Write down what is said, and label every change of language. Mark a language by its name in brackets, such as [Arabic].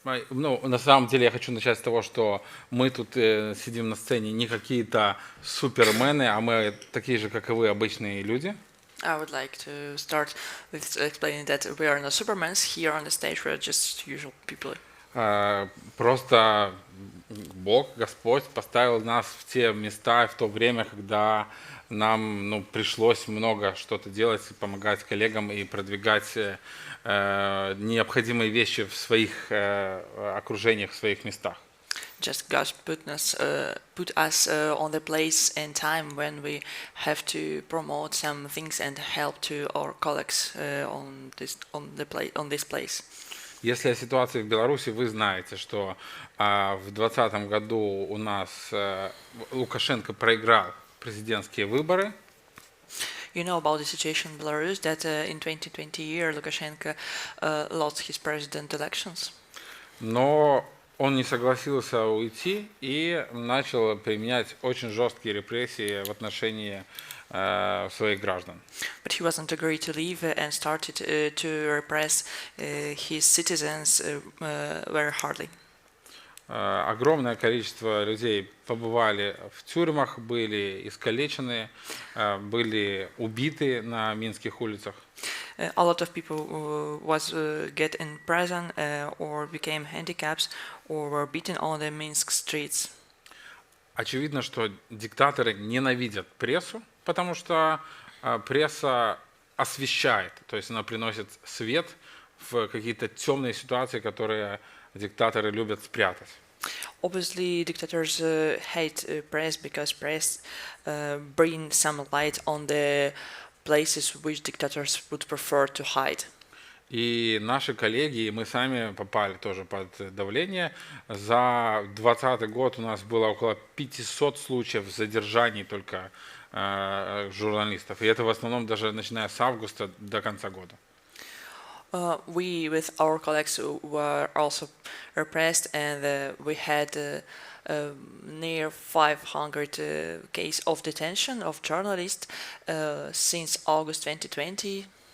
[Russian] Ну, на самом деле я хочу начать с того, что мы тут сидим на сцене не какие-то супермены, а мы такие же, как и вы, обычные люди. [English] I would like to start with explaining that we are not supermen here on the stage. We are just usual people. [Russian] Просто Бог, Господь поставил нас в те места, в то время, когда нам пришлось много что-то делать, помогать коллегам и продвигать необходимые вещи в своих окружениях, в своих местах. [English] Just God put us on the place and time when we have to promote some things and help to our colleagues on this place. [Russian] Если о ситуации в Беларуси, вы знаете, что в 2020 году у нас Лукашенко проиграл президентские выборы. [English] You know about the situation in Belarus that in 2020 year Lukashenko lost his president elections. [Russian] Но он не согласился уйти и начал применять очень жесткие репрессии в отношении своих граждан. [English] But he wasn't agreed to leave and started to repress his citizens very hardly. [Russian] Огромное количество людей побывали в тюрьмах, были искалечены, были убиты на минских улицах. [English] A lot of people was get in prison or became handicaps or were beaten on the Minsk streets. [Russian] Очевидно, что диктаторы ненавидят прессу, потому что пресса освещает, то есть она приносит свет в какие-то темные ситуации, которые диктаторы любят спрятать. [English] Obviously, dictators hate press because press bring some light on the places which dictators would prefer to hide. [Russian] И наши коллеги, и мы сами попали тоже под давление. За 2020 год у нас было около 500 случаев задержаний только журналистов. И это в основном даже начиная с августа до конца года. [English] We, with our colleagues, were also repressed, and we had near 500 cases of detention of journalists since August 2020.